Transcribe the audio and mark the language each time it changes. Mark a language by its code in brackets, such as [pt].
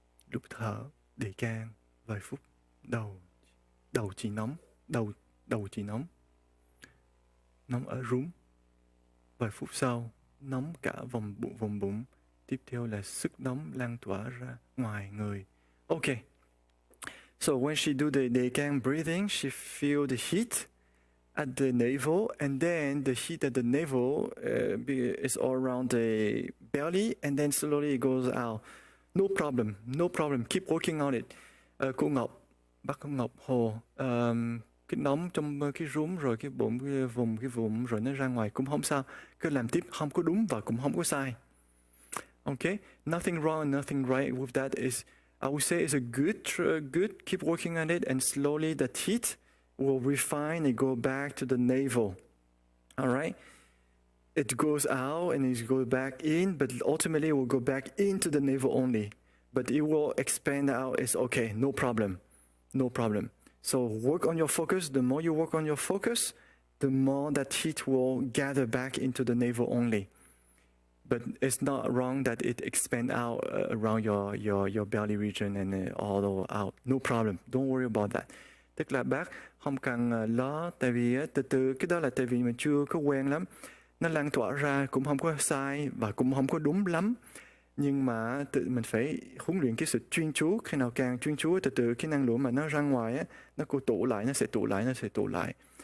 [vi] Lúc thở đề can vài phút. Đầu chỉ nóng. Đầu chỉ nóng. Nóng ở rúng. Vài phút sau, nóng cả vùng bụng. Tiếp theo là sức nóng lan tỏa ra ngoài người. [en] Okay. So when she do the can breathing, she feel the heat at the navel, and then the heat at the navel is all around the belly, and then slowly it goes out. No problem. Keep working on it. [vi] Cô Ngọc, bác Ngọc Hồ, cái nóng trong cái rúm rồi cái bụng, cái vùng rồi nó ra ngoài cũng không sao. Cứ làm tiếp, không có đúng và cũng không có sai. [en] Okay? Nothing wrong, nothing right with that. I would say it's a good. Keep working on it, and slowly that heat will refine and go back to the navel. All right? It goes out and it goes back in, but ultimately it will go back into the navel only. But it will expand out. It's okay, no problem. So work on your focus. The more you work on your focus, the more that heat will gather back into the navel only. But it's not wrong that it expand out around your belly region and all out. No problem. Don't worry about that. [vi] Tức là bác không cần lo, tại vì từ từ cái đó là tại vì mình chưa có quen lắm. Nó lan tỏa ra cũng không có sai và cũng không có đúng lắm. Nhưng mà mình phải huấn luyện cái sự chuyên chú. Khi nào càng chuyên chú từ từ cái năng lượng mà nó ra ngoài á, nó cô tụ lại, nó sẽ tụ lại, nó sẽ tụ lại.